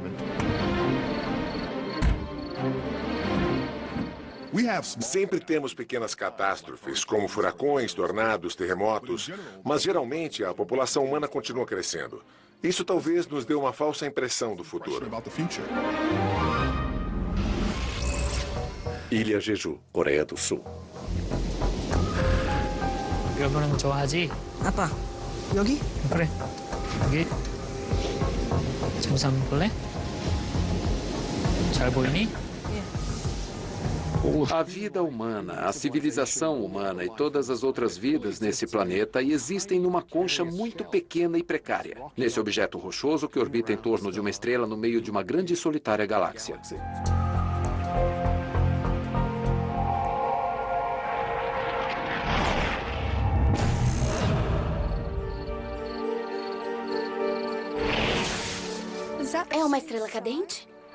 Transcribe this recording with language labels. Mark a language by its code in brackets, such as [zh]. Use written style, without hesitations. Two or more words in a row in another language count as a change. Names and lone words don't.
[pt] Sempre temos pequenas catástrofes, como furacões, tornados, terremotos, mas geralmente a população humana continua crescendo. Isso talvez nos dê uma falsa impressão do futuro. Ilha Jeju, Coreia do Sul. [ko] 일본은 좋아하지? 아빠, 여기? 그래. 여기. 잠시 한번 볼래? 잘 보이니? [pt] A vida humana, a civilização humana e todas as outras vidas nesse planeta existem numa concha muito pequena e precária, nesse objeto rochoso que orbita em torno de uma estrela no meio de uma grande e solitária galáxia. É uma estrela cadente?